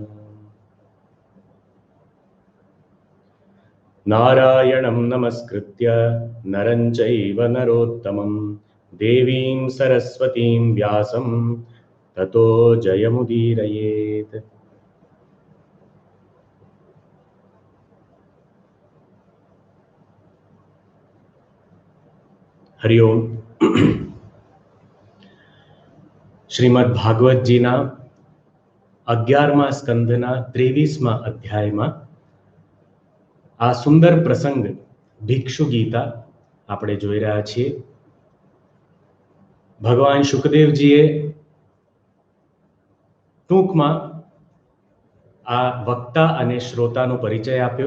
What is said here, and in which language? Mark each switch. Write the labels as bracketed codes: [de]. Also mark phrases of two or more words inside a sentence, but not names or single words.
[sa] नारायणं नमस्कृत्य नरं चैव नरोत्तमं देवीं सरस्वतीं व्यासं ततो जयमुदीरयेत्। हरिओम। [gu] श्रीमद् भागवतजीना 11મા સ્કંધના 23મા અધ્યાયમાં આ સુંદર પ્રસંગ ભિક્ષુ ગીતા આપણે જોઈ રહ્યા છીએ। ભગવાન શુકદેવજીએ ટૂંકમાં આ વક્તા અને શ્રોતાનો પરિચય આપ્યો।